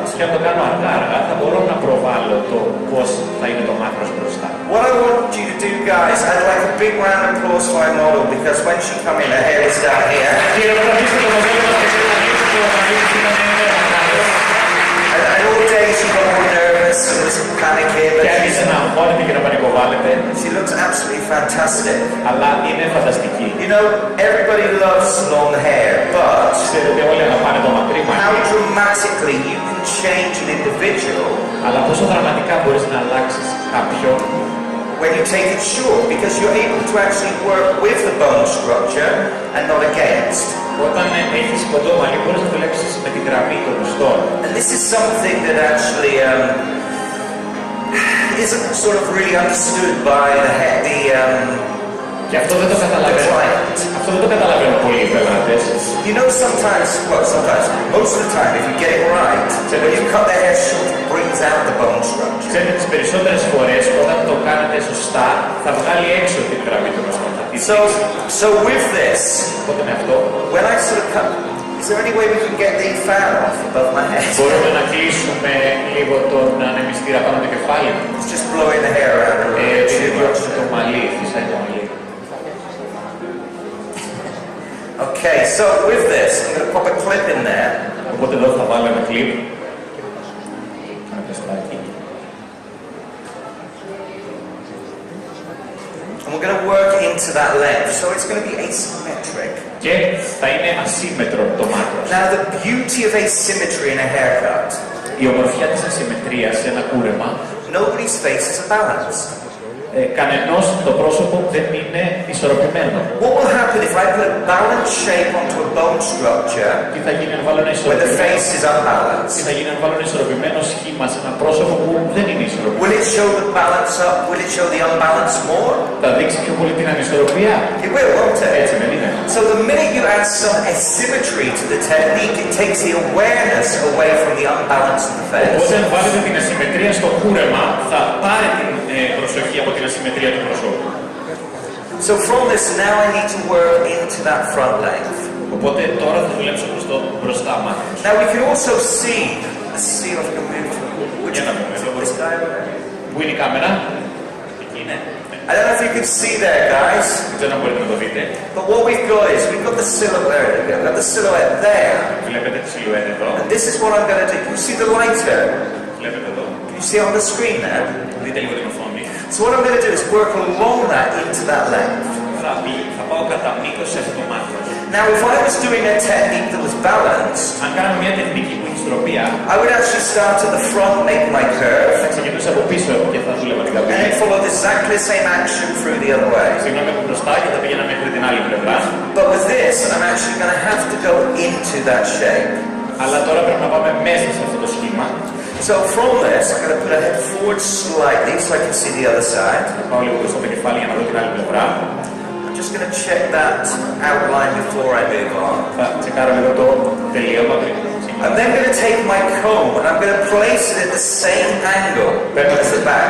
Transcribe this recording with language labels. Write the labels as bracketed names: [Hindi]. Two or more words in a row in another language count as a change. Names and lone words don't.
[Greek] Και αν το κάνω αργά, θα μπορώ να προβάλλω το πώς θα είναι το μάκρος μπροστά. [English] What I want you to do, guys, I'd like a big round of applause for my model because when she come in, her hair is down here. And all day she got more nervous and was panicking, [Greek] Και [English] but [Greek] άρχισε να αγχώνεται και να πανικοβάλλεται, [English] she looks absolutely fantastic. [Greek] αλλά είναι φανταστική. [English] You know, everybody loves long hair, but [Greek] Ξέρετε όλοι αγαπάνε το μακρύ [English] how [Greek] μαλλί, [English] dramatically you can change an individual [Greek] αλλά πόσο δραματικά μπορείς να αλλάξεις κάποιον [English] when you take it short, because you're able to actually work with the bone structure and not against. [Greek] όταν έχεις κοντό μαλλί μπορείς να δουλέψεις με την γραμμή των οστών. [English] And this is something that actually isn't sort of really understood by [Greek] Και αυτό δεν το [English] the [Greek] καταλαβαίνω. [English] client. [Greek] Αυτό δεν το καταλαβαίνουν πολλοί οι πελάτες. [English] You know, sometimes, most of the time, if you get it right, when you cut their hair short, it brings out the bone structure. [Greek] Ξέρετε, τις περισσότερες φορές όταν το κάνετε σωστά θα βγάλει έξω την γραμμή των οστών. Θα τη δείξει. [English] So with this, [Greek] Οπότε με αυτό [English] when I sort of cut, is there any way we can get the fan off above my head? [Greek] μπορούμε να κλείσουμε λίγο τον ανεμιστήρα πάνω το κεφάλι μου. [English] It's just blowing the hair around a little bit [Greek] Επειδή [English] too much. [Greek] διώξουμε το μαλλί, φυσάει το μαλλί. [English] Okay, so with this, I'm going to pop a clip in there. [Greek] Οπότε εδώ θα βάλω ένα κλιπ. Ένα τεστάκι. [English] And we're going to work into that length, so it's going to be asymmetric. [Greek] Και θα είναι ασύμμετρο το μάκρος. [English] Now, the beauty of asymmetry in a haircut, [Greek] Η ομορφιά της ασυμμετρίας σε ένα κούρεμα, [English] nobody's faces are balanced. [Greek] κανενός το πρόσωπο δεν είναι ισορροπημένο. [English] What will happen if I put a balanced shape onto a bone structure [Greek] Τι θα γίνει αν βάλω ένα [English] where the [Greek] ισορροπημένο, [English] face is [Greek] τι [English] unbalanced? [Greek] θα γίνει αν βάλω ένα ισορροπημένο σχήμα σε ένα πρόσωπο που δεν είναι ισορροπημένο. [English] Will it show the balance up? Will it show the unbalance more? [Greek] Θα δείξει πιο πολύ την ανισορροπία. [English] It will, won't it? [Greek] Έτσι δεν είναι. [English] So the minute you add some asymmetry to the technique, it takes the awareness away from the unbalance of the face. [Greek] Οπότε αν βάλετε την ασυμμετρία στο κούρεμα, θα πάρει την προσοχή από την ασυμμετρία του προσώπου. [English] So from this, now I need to work into that front length. [Greek] Οπότε τώρα θα δουλέψω προς το μπροστά μάκρος. [English] Now we can also see, let's see if I can move to which [Greek] Για να δούμε εδώ [English] this guy over there. [Greek] Πού είναι η κάμερα? Εκεί είναι. [English] I don't know if you can see there, guys, [Greek] Δεν ξέρω αν μπορείτε να το δείτε. [English] but what we've got is we've got the silhouette. We've got the silhouette there. [Greek] Βλέπετε τη σιλουέτα εδώ. [English] And this is what I'm going to do. Can you see the lighter? [Greek] Βλέπετε εδώ. [English] Can you see it on the screen there? [Greek] Δείτε λίγο την οθόνη. [English] So what I'm going to do is work along that into that length. [Greek] θα πάω κατά μήκος σε αυτό το μάτι. [English] Now, if I was doing a technique that was balanced, [Greek] Αν κάναμε μια τεχνική που έχει στροπία, [English] I would actually start at the front, make my curve, [Greek] θα ξεκινούσα από πίσω και θα δούλευα την [English] and then [Greek] καμπύλη. [English] follow exactly the same action through the other way. [Greek] Συγγνώμη από μπροστά και θα πήγαινα μέχρι την άλλη πλευρά. [English] But with this, I'm actually going to have to go into that shape. [Greek] Αλλά τώρα πρέπει να πάμε μέσα σε αυτό το σχήμα. [English] So from this, I'm going to put a head forward slightly so I can see the other side. [Greek] Θα πάω λίγο μπροστά το κεφάλι για να δω την άλλη πλευρά. [English] I'm just going to check that outline before I move on. [Greek] Θα τσεκάρω λίγο το τελείωμα πριν. [English] I'm then going to take my comb and I'm going to place it at the same angle as the back.